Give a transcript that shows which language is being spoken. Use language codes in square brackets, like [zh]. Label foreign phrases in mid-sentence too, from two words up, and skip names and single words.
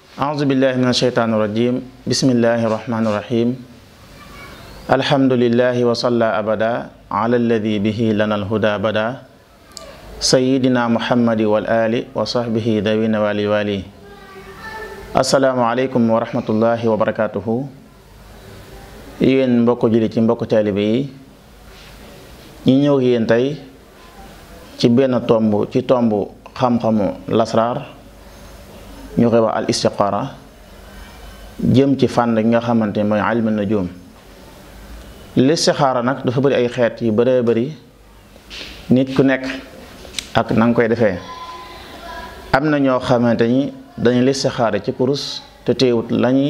[ar] أعوذ بالله من الشيطان الرجيم بسم الله الرحمن الرحيم الحمد لله وصلى أبدا على الذي به لنا الهدى بدا سيدنا محمد والآل وصحبه ذوي النوال والي السلام عليكم ورحمة الله وبركاته [wo] yéen mbokk julli ci mbokk taalibe yi ñi ñëw yéen tey ci benn tomb ci tomb xam-xamu lasraar ñu koy wax al istiqaara jëm ci fànn gi nga xamante ne mooy [ar] علم النجوم [wo] listixaara nag dafa bëri ay xeet yu bëree bëri nit ku nekk ak na nga koy defee am na ñoo xamante ni dañuy listixaara ci kurus te teewut lañuy